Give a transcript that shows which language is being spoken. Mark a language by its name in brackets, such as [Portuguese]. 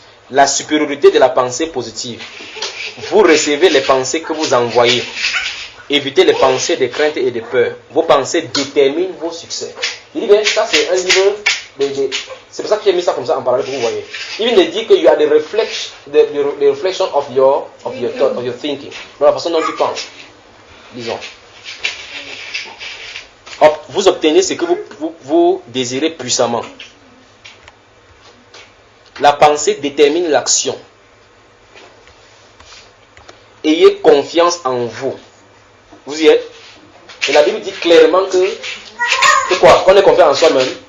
[French] La supériorité de la pensée positive. Vous recevez les pensées que vous envoyez. Évitez les pensées de crainte et de peur. Vos pensées déterminent vos succès. Il dit bien, ça c'est un livre c'est pour ça que j'ai mis ça comme ça en parallèle pour vous voyez. Il vient de dire que [English] you are the reflection of your thought, of your thinking. [French] Donc la façon dont tu penses. Disons. Vous obtenez ce que vous désirez puissamment. La pensée détermine l'action. Ayez confiance en vous. Vous y êtes? Et la Bible dit clairement que quoi? Qu'on ait confiance en soi-même.